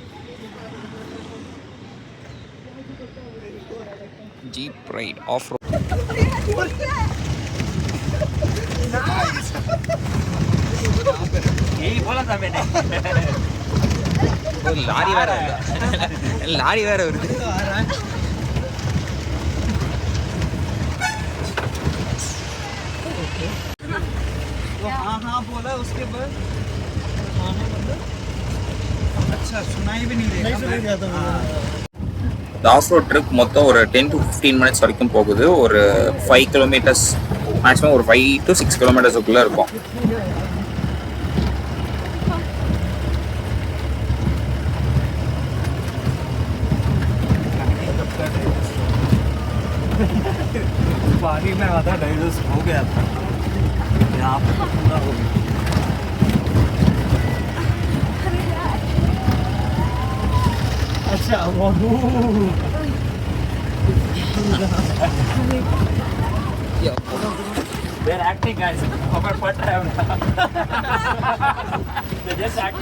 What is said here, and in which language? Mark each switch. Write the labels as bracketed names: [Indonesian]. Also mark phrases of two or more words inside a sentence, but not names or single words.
[English] jeep ride off road. [Tamil] லாரி வேற லாரி வேற வருது. [Hindi] हाँ बोला उसके बाद अच्छा सुनाई भी नहीं देगा. [Tamil] இந்த ஆஃப் ரோட் ட்ரிப் மொத்தம் ஒரு 10 to 15 மினிட்ஸ் வரைக்கும் போகுது. ஒரு 5 கிலோமீட்டர்ஸ் மேக்ஸிமம் ஒரு 5 to 6 கிலோமீட்டர்ஸுக்குள்ளே இருக்கும். [Hindi] पानी में आधा डाइजेस्ट हो गया था, यहाँ पे पूरा हो गया. [English] अच्छा they're acting guys. [Hindi] खबर पड़ रहा है उनका. [English] They're just acting.